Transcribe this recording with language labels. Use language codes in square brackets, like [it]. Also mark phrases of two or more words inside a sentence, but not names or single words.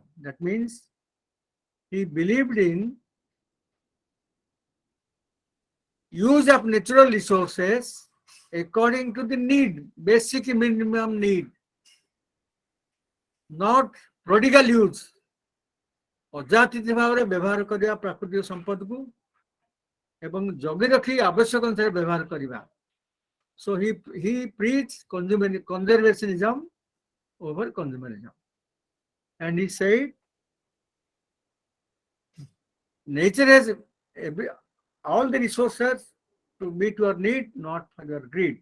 [en] That means he believed in use of natural resources according to the need, basic minimum need, not prodigal use. [or] ଅଯାଚିତ ଭାବରେ ବ୍ୟବହାର କରିବା ପ୍ରାକୃତିକ ସମ୍ପଦକୁ ଏବଂ ଜଗି ରଖି ଆବଶ୍ୟକ ଅନୁସାରେ ବ୍ୟବହାର କରିବା. [en] So he preached conservationism over consumerism. And he said, nature has all the resources to meet your need, not for your greed.